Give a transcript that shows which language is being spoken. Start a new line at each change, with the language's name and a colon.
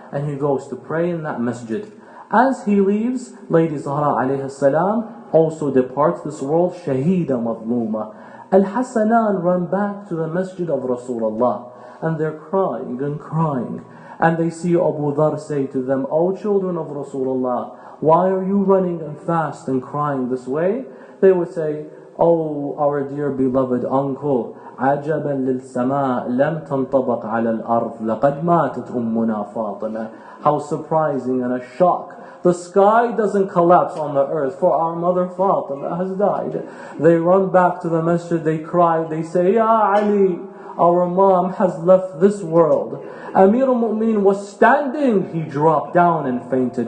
English: and he goes to pray in that masjid. As he leaves, Lady Zahra alayhi salam also departs this world, Shahida Madluma. Al-Hasanan run back to the masjid of Rasulullah, and they're crying and crying. And they see Abu Dhar say to them, "O children of Rasulullah, why are you running and fast and crying this way?" They would say, "Oh, our dear beloved uncle,
Arabic: عجبا للسماء لم تنطبق على الأرض لقد ماتت أمنا فاطمة."
English: How surprising and a shock. The sky doesn't collapse on the earth, for our mother Fatima has died. They run back to the masjid, they cry, they say, "Ya Ali, our mom has left this world." Amir al-Mu'min was standing, he dropped down and fainted.